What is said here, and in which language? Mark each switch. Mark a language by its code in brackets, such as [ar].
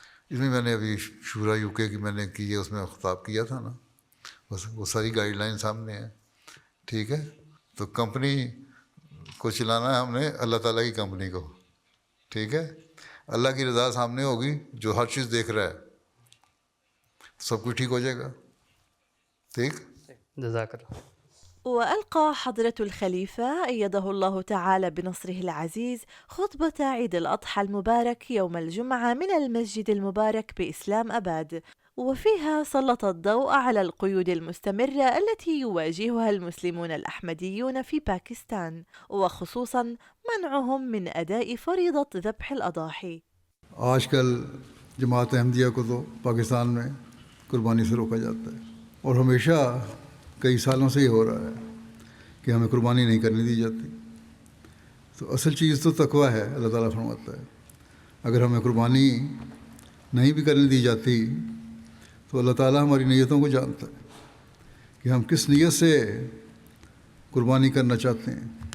[ur] اس میں میں نے ابھی شورا یو کے کی میں نے کی ہے، اس میں خطاب کیا تھا نا، بس وہ ساری گائیڈ لائن سامنے ہیں. ٹھیک ہے. تو کمپنی کو چلانا ہے ہم نے اللہ تعالیٰ کی کمپنی کو. ٹھیک ہے. اللہ کی رضا سامنے ہوگی، جو ہر چیز دیکھ رہا ہے، سب کچھ ٹھیک ہو جائے گا. ٹھیک. جزاک اللہ. [ar] وألقى حضرة الخليفة أيده الله تعالى بنصره العزيز خطبة عيد الأضحى المبارك يوم الجمعة من المسجد المبارك بإسلام أباد، وفيها سلط الضوء على القيود المستمرة التي يواجهها المسلمون الأحمديون في باكستان، وخصوصا منعهم من أداء فريضة ذبح الأضاحي. [ur] آج کل جماعت احمدیہ کو تو پاکستان میں قربانی سے روکا جاتا ہے، اور ہمیشہ کئی سالوں سے یہ ہو رہا ہے کہ ہمیں قربانی نہیں کرنے دی جاتی. تو اصل چیز تو تقویٰ ہے. اللہ تعالیٰ فرماتا ہے اگر ہمیں قربانی نہیں بھی کرنے دی جاتی تو اللہ تعالیٰ ہماری نیتوں کو جانتا ہے کہ ہم کس نیت سے قربانی کرنا چاہتے ہیں.